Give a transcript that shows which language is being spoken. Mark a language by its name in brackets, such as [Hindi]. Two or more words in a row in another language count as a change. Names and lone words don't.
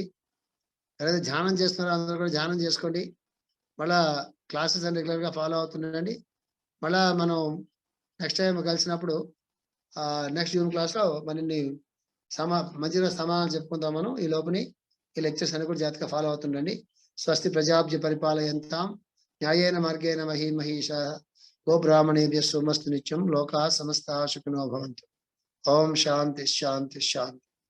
[Telugu] ఎవరైతే ధ్యానం చేస్తున్నారో అందరూ కూడా ధ్యానం చేసుకోండి. మళ్ళా క్లాసెస్ అని రెగ్యులర్ గా ఫాలో అవుతుండండి. మళ్ళా మనం [English] next time [Telugu] కలిసినప్పుడు [English] next Zoom class [Telugu] లో మనని మధ్యలో సమాధానం చెప్పుకుందాం. మనం ఈ లోపుని ఈ లెక్చర్స్ అన్ని కూడా జాగ్రత్తగా ఫాలో అవుతుండండి. [Sanskrit] స్వస్తి ప్రజాభ్య పరిపాలయంతాం న్యాయేన మార్గేణ మహీమహీష గోబ్రాహ్మణేభ్యः శుభమస్తు నిత్యం. లోకాः సమస్తాः సుఖినో భవంతు. ఓం శాంతి శాంతి శాంతి.